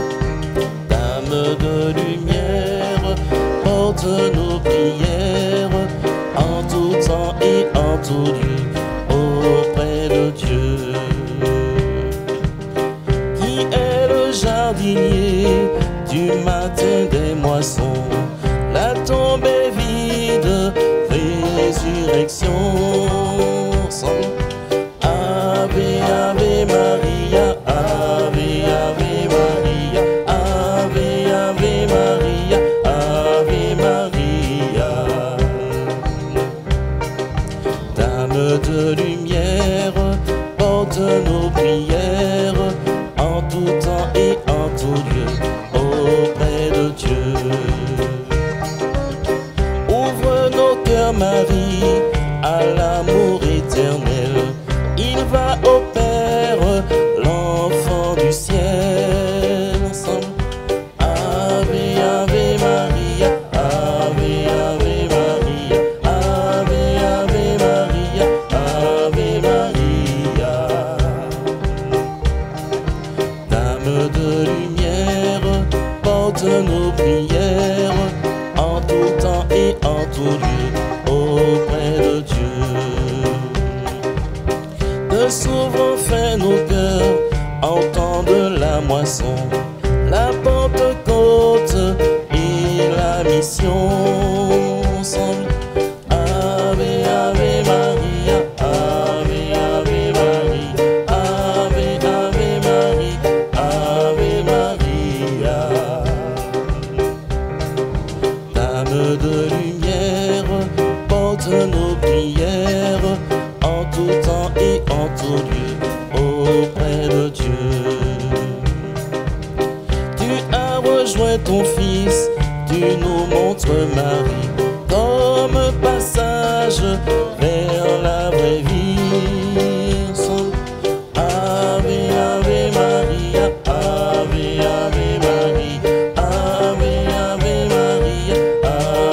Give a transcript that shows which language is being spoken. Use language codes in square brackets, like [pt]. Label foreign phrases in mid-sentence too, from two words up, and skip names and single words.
[fr] Dame de lumière, porte nos prières, en tout temps et en tout lieu, auprès de Dieu. Qui est le jardinier du matin des moissons? La tombe est vide, résurrection. Ensemble. [la] Ave, Ave Maria, Ave, Ave Maria, Ave, Ave Maria, Ave Maria. [fr] Dame de lumière, porte nos prières, en tout temps et en tout lieu, auprès de Dieu. Ouvre nos cœurs, Marie, à l'amour éternel. Il va au Père, l'enfant du ciel. Ensemble. [la] Ave, Ave Maria, Ave, Ave Maria, Ave, Ave Maria, Ave Maria. [fr] Dame de lumière, porte nos prières, en tout temps et en tout lieu, auprès de Dieu. Que s'ouvrent enfin nos cœurs, entendent la moisson, la Pentecôte et la mission. Ensemble. [la] Ave, Ave Maria, Ave, Ave Maria, Ave, Ave Maria, Ave Maria. [fr] Dame de lumière, porte nos prières, en tout temps et en tout lieu, auprès de Dieu. Tu as rejoint ton Fils, tu nous montres Marie, comme passage vers la vraie vie. Ensemble. [la] Ave, Ave Maria, Ave, Ave Maria, Ave, Ave Maria, Ave